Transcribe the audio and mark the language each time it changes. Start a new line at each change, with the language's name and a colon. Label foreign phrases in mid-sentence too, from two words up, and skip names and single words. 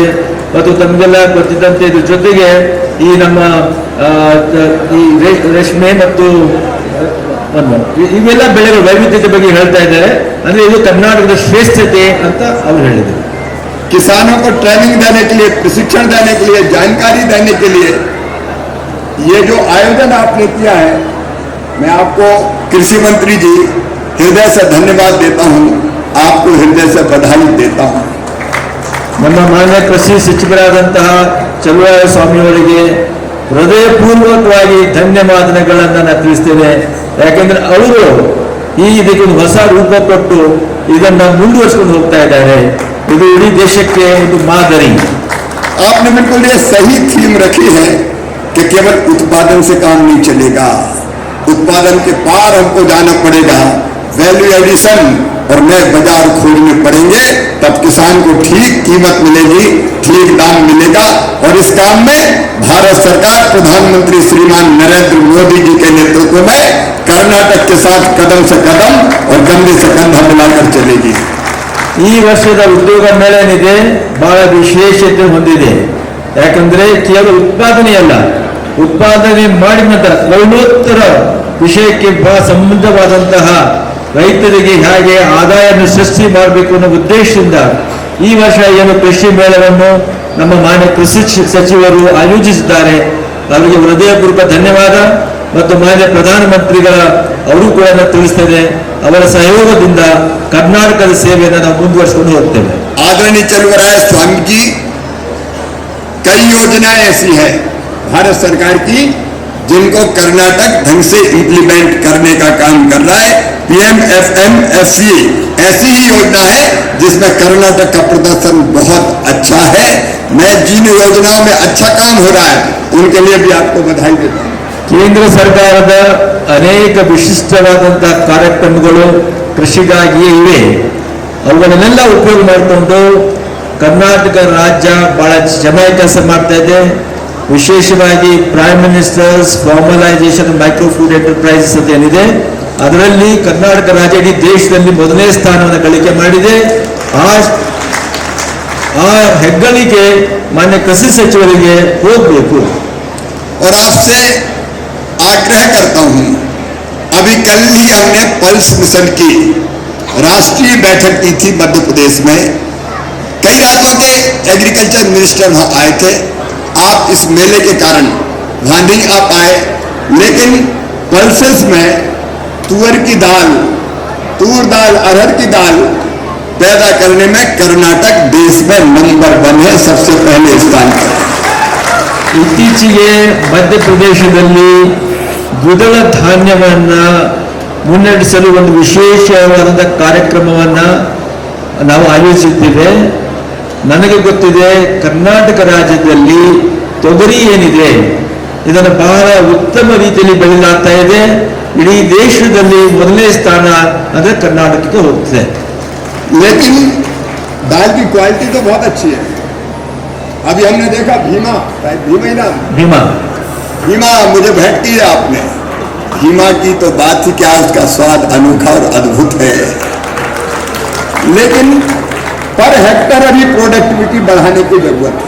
Kannada: ಮತ್ತು ತಮಗೆಲ್ಲ ಗೊತ್ತಿದ್ದಂತೆ ಇದ್ರ ಜೊತೆಗೆ ಈ ನಮ್ಮ ಈ ರೇಷ್ಮೆ ಮತ್ತು ಇವೆಲ್ಲ ಬೆಳೆಗಳ ವೈವಿಧ್ಯತೆ ಬಗ್ಗೆ ಹೇಳ್ತಾ ಇದ್ದಾರೆ. ಅಂದ್ರೆ ಇದು ಕರ್ನಾಟಕದ ಶ್ರೇಷ್ಠತೆ ಅಂತ ಅವರು ಹೇಳಿದರು.
Hindi: किसानों को ट्रेनिंग देने के लिए, प्रशिक्षण देने के लिए, जानकारी देने के लिए ये जो आयोजन आपने किया है, मैं आपको कृषि मंत्री जी हृदय से धन्यवाद देता हूं, आपको हृदय से बधाई देता हूं।
Kannada: ನಮ್ಮ ಮಾನ್ಯ ಕೃಷಿ ಸಚಿವರಾದಂತಹ ಚಲುವರಾಯ ಸ್ವಾಮಿಯವರಿಗೆ ಹೃದಯಪೂರ್ವಕವಾಗಿ ಧನ್ಯವಾದಗಳನ್ನು ನಾನು ತಿಳಿಸ್ತೇನೆ. ಯಾಕೆಂದ್ರೆ ಅವರು ಇದಕ್ಕೊಂದು ಹೊಸ ರೂಪ ಕೊಟ್ಟು ಇದನ್ನ ಮುಂದುವರಿಸಿಕೊಂಡು ಹೋಗ್ತಾ ಇದ್ದಾರೆ. ಇದು ಇಡೀ ದೇಶಕ್ಕೆ ಒಂದು ಮಾದರಿ.
Hindi: आपने बिल्कुल ये सही थीम रखी है कि केवल उत्पादन से काम नहीं चलेगा, उत्पादन के पार हमको जाना पड़ेगा,
English: value addition
Hindi: और नए बाजार खोजने पड़ेंगे, तब किसान को ठीक कीमत मिलेगी, ठीक दाम मिलेगा। और इस काम में भारत सरकार प्रधानमंत्री श्रीमान नरेंद्र मोदी जी के नेतृत्व में कर्नाटक के साथ कदम से कदम और कंधे से कंधा मिलाकर चलेगी।
Kannada: ಈ ವರ್ಷದ ಉದ್ಯೋಗ ಮೇಳ ಏನಿದೆ ಬಹಳ ವಿಶೇಷತೆ ಹೊಂದಿದೆ. ಯಾಕಂದ್ರೆ ಕೇವಲ ಉತ್ಪಾದನೆಯಲ್ಲ, ಉತ್ಪಾದನೆ ಮಾಡಿದ ನಂತರ ಮರಣೋತ್ತರ ವಿಷಯಕ್ಕೆ ಬಹಳ ಸಂಬಂಧವಾದಂತಹ ರೈತರಿಗೆ ಹೇಗೆ ಆದಾಯವನ್ನು ಸೃಷ್ಟಿ ಮಾಡಬೇಕು ಅನ್ನೋ ಉದ್ದೇಶದಿಂದ ಈ ವರ್ಷ ಏನು ಕೃಷಿ ಮೇಳವನ್ನು ನಮ್ಮ ಮಾನ್ಯ ಕೃಷಿ ಸಚಿವರು ಆಯೋಜಿಸಿದ್ದಾರೆ. ಅವರಿಗೆ ಹೃದಯಪೂರ್ವಕ ಧನ್ಯವಾದ. ಮತ್ತು ಮಾನ್ಯ ಪ್ರಧಾನಮಂತ್ರಿಗಳ ಅವರು ಕೂಡ ತಿಳಿಸ್ತೇನೆ, ಅವರ ಸಹಯೋಗದಿಂದ ಕರ್ನಾಟಕದ ಸೇವೆಯನ್ನು ನಾವು ಮುಂದುವರಿಸಿಕೊಂಡು ಹೋಗ್ತೇವೆ.
Hindi: आदरणीय चलुवराय स्वामी जी, कई योजनाएं ऐसी है भारत सरकार की जिनको कर्नाटक ढंग से इंप्लीमेंट करने का काम कर रहा है। PMFMSE ऐसी ही योजना है जिसमें कर्नाटक का प्रदर्शन बहुत अच्छा है। मैं जिन योजनाओं में अच्छा काम हो रहा है उनके लिए भी आपको बधाई देता हूँ।
Kannada: ಕೇಂದ್ರ ಸರ್ಕಾರದ ಅನೇಕ ವಿಶಿಷ್ಟವಾದಂತಹ ಕಾರ್ಯಕ್ರಮಗಳು ಕೃಷಿಗಾಗಿಯೇ ಇವೆ. ಅವುಗಳನ್ನೆಲ್ಲ ಉಪಯೋಗ ಮಾಡಿಕೊಂಡು ಕರ್ನಾಟಕ ರಾಜ್ಯ ಬಹಳ ಚೆನ್ನಾಗಿ ಕೆಲಸ ಮಾಡ್ತಾ ಇದೆ. ವಿಶೇಷವಾಗಿ ಪ್ರೈಮ್ ಮಿನಿಸ್ಟರ್ಸ್ ಫಾರ್ಮಲೈಸೇಷನ್ ಮೈಕ್ರೋ ಫುಡ್ ಎಂಟರ್ಪ್ರೈಸಸ್ ಅಂತ ಏನಿದೆ, ಅದರಲ್ಲಿ ಕರ್ನಾಟಕ ರಾಜ್ಯ ಇಡೀ ದೇಶದಲ್ಲಿ ಮೊದಲನೇ ಸ್ಥಾನವನ್ನು ಗಳಿಕೆ ಮಾಡಿದೆ. ಆ ಹೆಗ್ಗಳಿಕೆ ಮಾನ್ಯ ಕೃಷಿ ಸಚಿವರಿಗೆ ಹೋಗಬೇಕು.
Hindi: और आपसे आग्रह करता हूं, अभी कल ही हमने पल्स मिशन की राष्ट्रीय बैठक की थी मध्य प्रदेश में. कई राज्यों के
English: agriculture minister
Hindi: वहां आए थे. आप इस मेले के कारण वहां नहीं आ पाए, लेकिन पल्सेस में तुअर की दाल, तूर दाल, अरहर की दाल पैदा करने में कर्नाटक देश में नंबर 1 है, सबसे पहले स्थान पर.
Kannada: ಇತ್ತೀಚೆಗೆ ಮಧ್ಯಪ್ರದೇಶದಲ್ಲಿ ದ್ವಿದಳ ಧಾನ್ಯವನ್ನ ಮುನ್ನಡೆಸಲು ಒಂದು ವಿಶೇಷವಾದ ಕಾರ್ಯಕ್ರಮವನ್ನ ನಾವು ಆಯೋಜಿಸಿದ್ದೇವೆ. ನನಗೆ ಗೊತ್ತಿದೆ, ಕರ್ನಾಟಕ ರಾಜ್ಯದಲ್ಲಿ ತೊಗರಿ ಏನಿದೆ ಇದನ್ನು ಬಹಳ ಉತ್ತಮ ರೀತಿಯಲ್ಲಿ ಬೆಳೆಯಲಾಗ್ತಾ ಇದೆ. ಇಡೀ ದೇಶದಲ್ಲಿ ಮೊದಲನೇ ಸ್ಥಾನ ಅಂದ್ರೆ ಕರ್ನಾಟಕಕ್ಕೆ ಹೋಗ್ತದೆ.
Hindi: लेकिन दाल की क्वालिटी तो बहुत अच्छी है. अभी हमने देखा भीमा ही नाम भीमा मुझे भेंट की है आपने. भीमा की तो बात ही क्या, उसका स्वाद अनोखा और अद्भुत है. लेकिन
English: per hectare
Hindi: अभी प्रोडक्टिविटी बढ़ाने की जरूरत है.